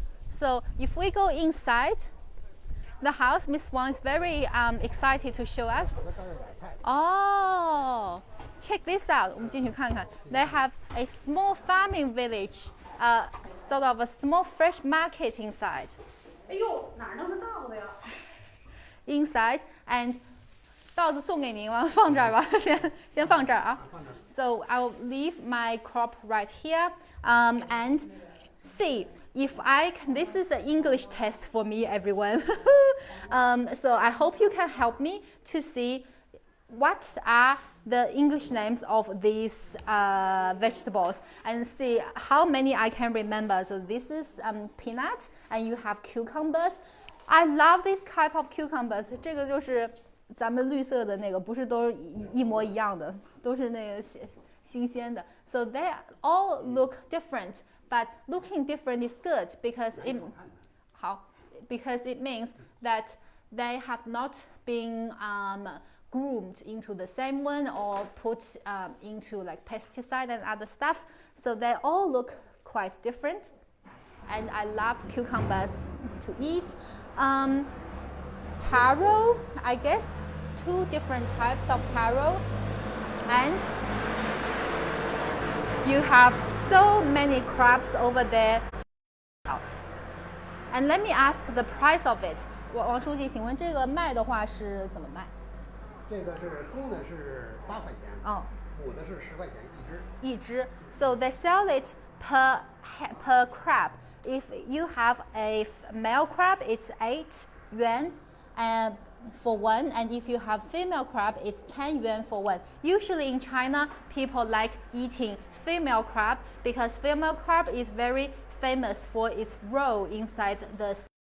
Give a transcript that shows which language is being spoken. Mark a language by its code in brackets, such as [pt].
[en] So if we go inside the house, Miss Wang is very excited to show us. Oh, check this out. [zh] 我们进去看看。 [en] They have a small farming village, sort of a small fresh market inside. [zh] 哎呦，哪弄得到的呀？ [en] Inside and [zh] 稻子送给您吗？放这儿吧，先放这儿啊。 [en] So I'll leave my crop right here, and see if I can. This is an English test for me, everyone. So I hope you can help me to see what are the English names of these vegetables and see how many I can remember. So this is peanut, and you have cucumbers. I love this type of cucumbers. [zh] 这个就是咱们绿色的那个，不是都一模一样的，都是那个新鲜的。 [en] So they all look different, but looking different is good because it means that they have not been groomed into the same one or put into like pesticide and other stuff. So they all look quite different. And I love cucumbers to eat. Taro, I guess, 2 different types of taro. And you have so many crabs over there. And let me ask the price of it. [zh] 王书记，请问这个卖的话是怎么卖？这个是公的是8块钱，母的是10块钱一只。 [en] So they sell it per crab. If you have a male crab, it's 8 yuan for one, and if you have female crab, it's 10 yuan for one. Usually in China, people like eating female crab because female crab is very famous for its roll inside the.